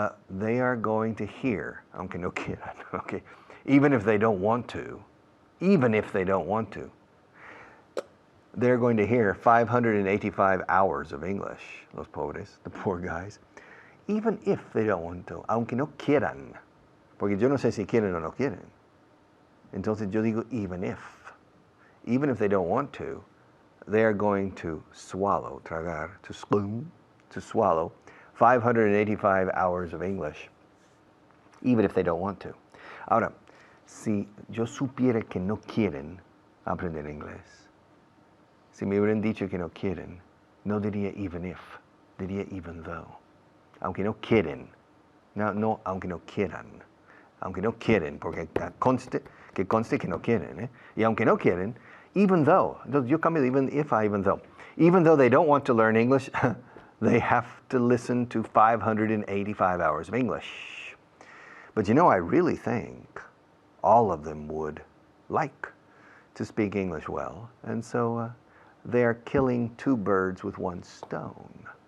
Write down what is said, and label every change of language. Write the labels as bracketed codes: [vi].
[en] They are going to hear, aunque no quieran, okay, even if they don't want to, they're going to hear 585 hours of English, los pobres, the poor guys, even if they don't want to, aunque no quieran, porque yo no sé si quieren o no quieren. Entonces yo digo even if they don't want to, they are going to swallow, tragar, to swallow 585 hours of English, even if they don't want to. [es] Ahora, si yo supiera que no quieren aprender inglés, si me hubieran dicho que no quieren, no diría even if, diría even though. Aunque no quieren, no, aunque no quieren, porque conste que no quieren, ¿eh? [en] Y aunque no quieren, even though, entonces yo cambio even if a even though they don't want to learn English, they have to listen to 585 hours of English. But you know, I really think all of them would like to speak English well, and so they are killing two birds with one stone.